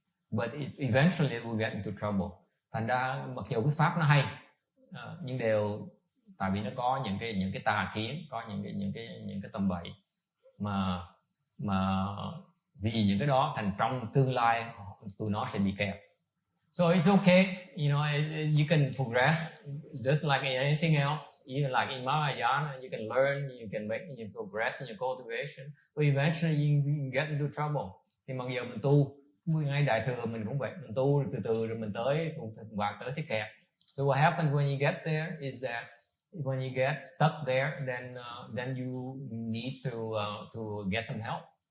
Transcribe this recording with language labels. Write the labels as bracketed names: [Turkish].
[English] but eventually it will get into trouble. [Vietnamese] Thành ra mặc dù cái pháp nó hay, nhưng đều tại vì nó có những cái tà kiến, có những cái tầm bậy mà vì những cái đó thành trong tương lai tụi nó sẽ bị kẹt. [English] So it's okay, you can progress just like anything else. Even like in Mahayana, you can learn, you progress in your cultivation, but eventually you get into trouble. [Vietnamese] Thì mặc dù mình tu, ngay Đại Thừa mình cũng vậy, mình tu từ rồi mình tới cái kẹt. [English] So what happens when you get there is that when you get stuck there, then you need to get some help.